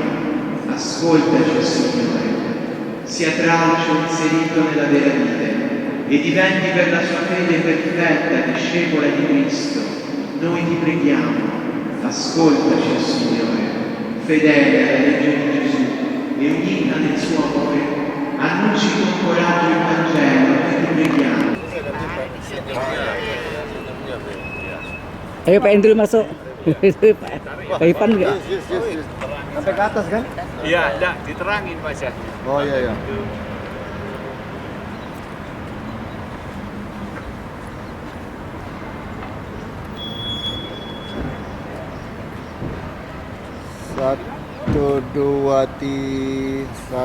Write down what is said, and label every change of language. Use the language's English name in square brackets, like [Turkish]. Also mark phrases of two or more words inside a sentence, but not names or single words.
[Italian] ascoltaci Signore, sia tralcio inserito nella vera vita e diventi per la sua fede perfetta discepola di Cristo, noi ti preghiamo, ascoltaci Signore, fedele alla legge di Gesù e unita nel suo amore, annunci con coraggio il Vangelo, noi ti preghiamo. [Indonesian] Ayo Pak Andrew masuk. Pak Ipan enggak? Sampai ke atas kan? Iya, enggak, diterangin Pak Syah. Oh iya iya. Satu dua tiga.